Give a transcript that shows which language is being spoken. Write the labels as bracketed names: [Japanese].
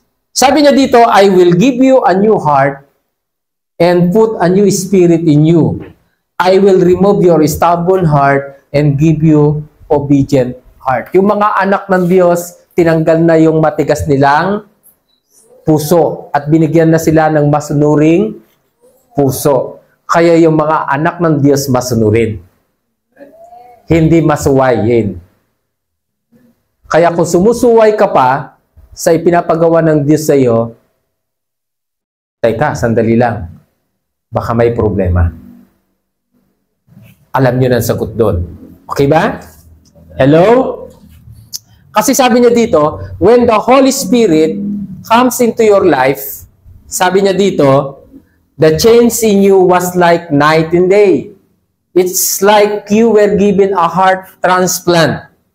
[Filipino] Sabi niya dito, [English] I will give you a new heart and put a new spirit in you. I will remove your stubborn heart and give you obedient heart. [Filipino] Yung mga anak ng Diyos, tinanggal na yung matigas nilang puso at binigyan na sila ng masunuring puso. Kaya yung mga anak ng Diyos masunurin. Hindi masuwayin. Kaya kung sumusuway ka pa sa ipinapagawa ng Diyos sa iyo, teka, sandali lang. Baka may problema. Alam niyo na ang sagot doon. Okay ba? Hello? Kasi sabi niya dito, [English] when the Holy Spirit comes into your life, [Filipino] sabi niya dito, [English] the change in you was like night and day. It's like you were given a heart transplant.